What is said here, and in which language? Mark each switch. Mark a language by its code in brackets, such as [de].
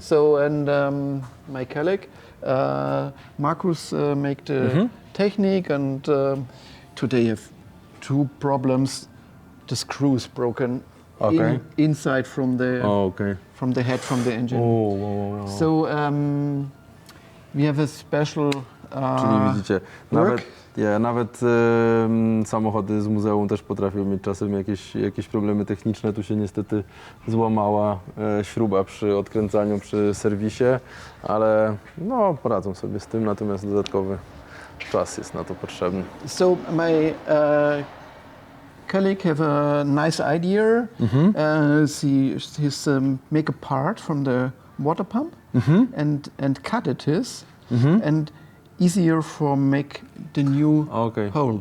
[en] So and my colleague Markus make the technique, and today have two problems. The screw is broken. Okay. Inside from the Okay. from the head from the engine. Wow. So we have a special [pl] Czyli widzicie, nawet samochody z muzeum też potrafią mieć czasem jakieś problemy techniczne. Tu się niestety złamała śruba przy odkręcaniu, przy serwisie, ale no, poradzą sobie z tym, natomiast dodatkowy czas jest na to potrzebny. [en] So my colleague have a nice idea. He's make a part from the water pump and cut it and easier for make the new hole.